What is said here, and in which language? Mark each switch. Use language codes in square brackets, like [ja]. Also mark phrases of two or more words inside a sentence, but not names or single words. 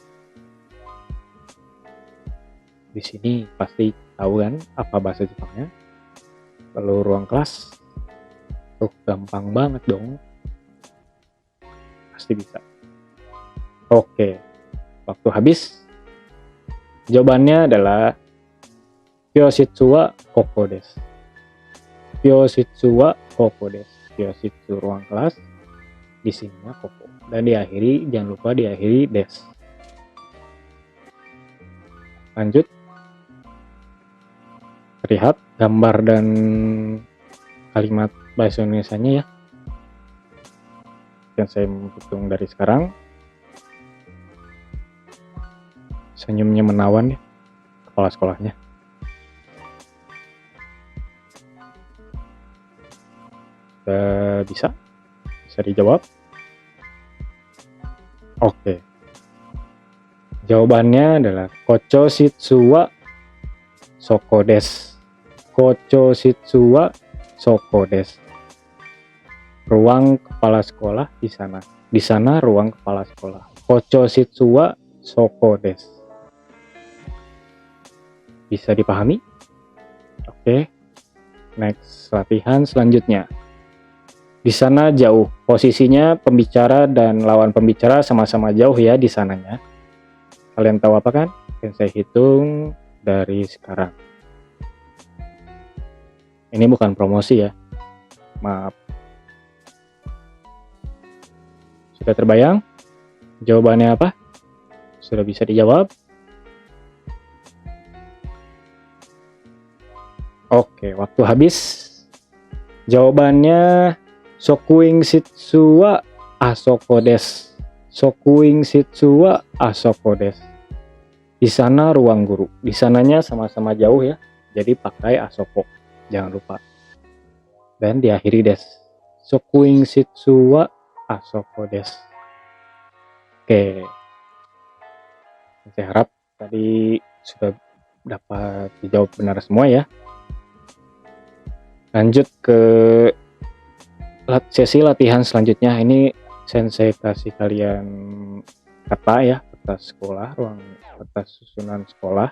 [id] Di sini pasti tahu kan apa bahasa Jepangnya. Lalu ruang kelas. Gampang banget dong. Pasti bisa. Oke. Waktu habis. Jawabannya adalah [ja] 教室はここです. 教室はここです。教室 [id] ruang kelas. Di sininya koko. Dan diakhiri, jangan lupa diakhiri des. Lanjut. Lihat gambar dan kalimat bahasa Indonesianya ya. Dan saya menghitung dari sekarang. Senyumnya menawan ya kepala sekolahnya. Sudah bisa dijawab. Oke. Jawabannya adalah [ja] 校長室はそこです. 校長室はそこです. [id] Ruang kepala sekolah di sana. Di sana ruang kepala sekolah. [ja] 校長室はそこです. [id] Bisa dipahami? Oke. Next, latihan selanjutnya. Di sana jauh. Posisinya pembicara dan lawan pembicara sama-sama jauh ya di sananya. Kalian tahu apa kan? Saya hitung dari sekarang. Ini bukan promosi ya. Maaf. Sudah terbayang? Jawabannya apa? Sudah bisa dijawab? Oke, waktu habis. [ja] Jawabannya 職員室はあそこです. 職員室はあそこです. [id] Di sana ruang guru. Di sananya sama-sama jauh ya. Jadi pakai asoko. Jangan lupa. Dan diakhiri des. [ja] 職員室はあそこです. [id] Oke. Saya harap tadi sudah dapat dijawab benar semua ya. Lanjut ke sesi latihan selanjutnya. Ini sensei kasih kalian peta ya, peta sekolah, ruang peta susunan sekolah.